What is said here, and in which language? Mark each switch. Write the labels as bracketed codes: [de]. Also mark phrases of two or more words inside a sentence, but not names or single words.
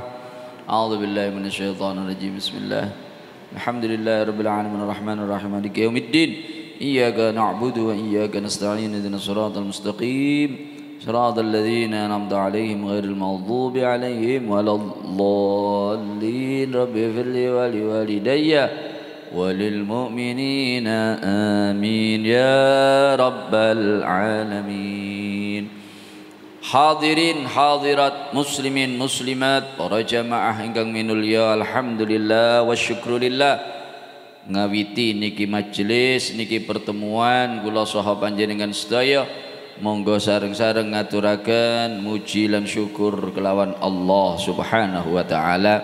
[ar] أعوذ بالله من الشيطان الرجيم. بسم الله الحمد لله رب العالمين الرحمن الرحيم مالك يوم الدين، إياك نعبد وإياك نستعين اهدنا الصراط المستقيم صراط الذين أنعمت عليهم غير المغضوب عليهم ولا الضالين. رب اغفر لي ولوالدي وللمؤمنين آمين يا رب العالمين. [jv] Hadirin hadirat muslimin muslimat para jamaah ingkang minulya, [ar] الحمد لله والشكر لله, [jv] ngawiti niki majelis niki pertemuan kula saha panjenengan sedaya. Monggo sareng-sareng ngaturaken muji lan syukur kelawan Allah [ar] سبحانه وتعالى.